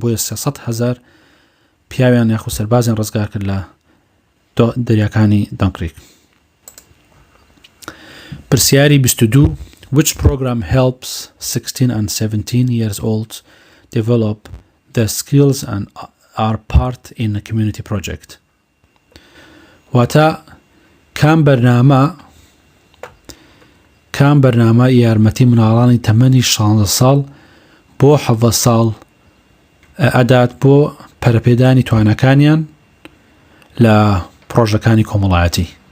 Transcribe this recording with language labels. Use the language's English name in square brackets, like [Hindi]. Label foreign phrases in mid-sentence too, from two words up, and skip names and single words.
[Central Kurdish] بۆیە 300,000 پیاویان یاخود سەربازیان ڕزگار کرد لە دەریاکانی دەنکریک. پرسیاری 22: [English] Which program helps 16 and 17 years old develop their skills and are part in a community project? [Central Kurdish] واتە کام بەرنامە یارمەتی مناڵانی تەمەنی 16 ساڵ بۆ 17 ساڵ ئەدات بۆ پەرەپێدانی توانەکانیان لە پرۆژەکانی کۆمەڵایەتی.